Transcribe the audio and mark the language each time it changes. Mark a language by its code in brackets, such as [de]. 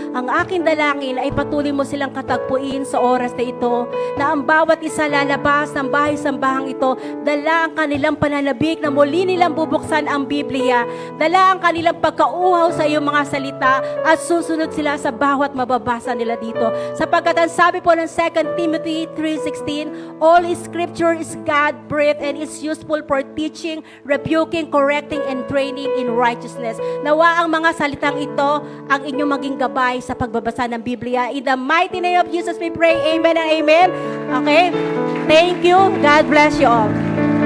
[tl] Ang aking dalangin ay patuloy mo silang katagpuin sa oras na ito, na ang bawat isa lalabas ng bahay-sambahang ito, dala ang kanilang pananabik na muli nilang bubuksan ang Biblia, dala ang kanilang pagkauhaw sa iyong mga salita, at susunod sila sa bawat mababasa nila dito. Sapagkat ang sabi po ng [en] 2 Timothy 3:16, all scripture is God-breathed and is useful for teaching, rebuking, correcting, and training in righteousness. [tl] Nawa ang mga salitang ito ang inyong maging gabay sa pagbabasa ng Biblia. [en] In the mighty name of Jesus we pray. Amen and amen. Okay? Thank you. God bless you all.